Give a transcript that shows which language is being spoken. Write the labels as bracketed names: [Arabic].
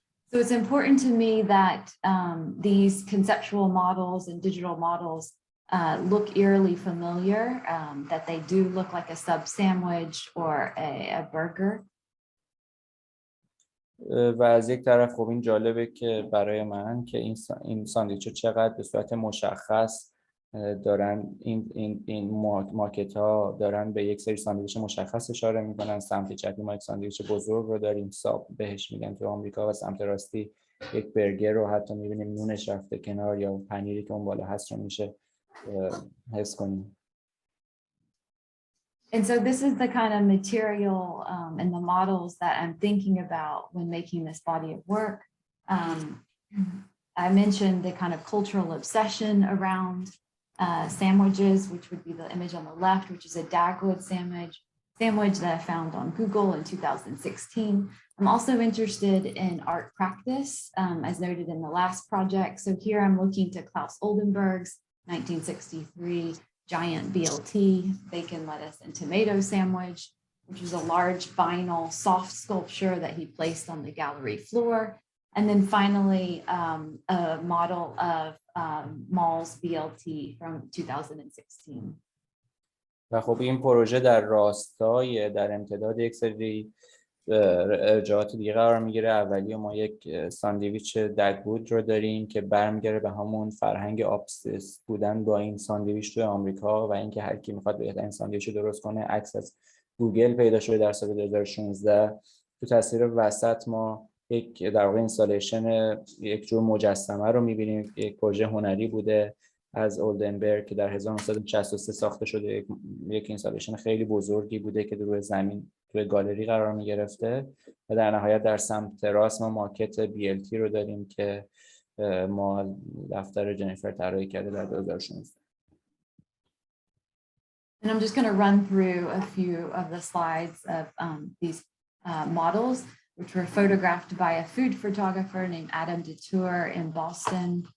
[English] So it's important to me that these conceptual models and digital models look eerily familiar, that they do look like a sub sandwich or a burger. [Persian] و از یک طرف خب این جالبه که برای من که این ساندویچ چقدر به صورت مشخص دارن این مارکت ها دارن به یک سری ساندویچ مشخص اشاره میکنن. سمت چپی ما یک ساندویچ بزرگ رو داریم، ساب بهش میگن تو آمریکا، و سمت راستی یک برگر رو حتی میبینیم نونش رفته کنار یا پنیری که اون بالا هست رو میشه حس کنیم. [English] And so this is the kind of material and the models that I'm thinking about when making this body of work. I mentioned the kind of cultural obsession around sandwiches, which would be the image on the left, which is a Dagwood sandwich that I found on Google in 2016. I'm also interested in art practice, as noted in the last project. So here I'm looking to Klaus Oldenburg's 1963 giant BLT, bacon, lettuce, and tomato sandwich, which is a large vinyl soft sculpture that he placed on the gallery floor. And then finally, a model of Mall's BLT from 2016. [Persian] و خب این پروژه در راستای در امتداد یک سری ارجاعات دیگه قرار میگیره. اولی ما یک ساندویچ دگوود رو داریم که برمیگره به همون فرهنگ آبسس بودن با این ساندویچ توی آمریکا و اینکه هر کی میخواد بهترین ساندویچ رو درست کنه. عکس از گوگل پیدا شده در سال 2016 تو تصویر وسط ما یک در واقع اینستالیشن یک جور مجسمه رو می‌بینیم. یک پروژه هنری بوده از اولدنبرگ که در 1963 ساخته شده. یک اینستالیشن خیلی بزرگی بوده که روی زمین توی گالری قرار می‌گرفته و در نهایت در سمت راست ما ماکت BLT رو داریم که ما دفتر جنیفر طراحی کرده در 2016. [English] And I'm just going to run through a few of the slides of these models, which were photographed by a food photographer named Adam Detour in Boston.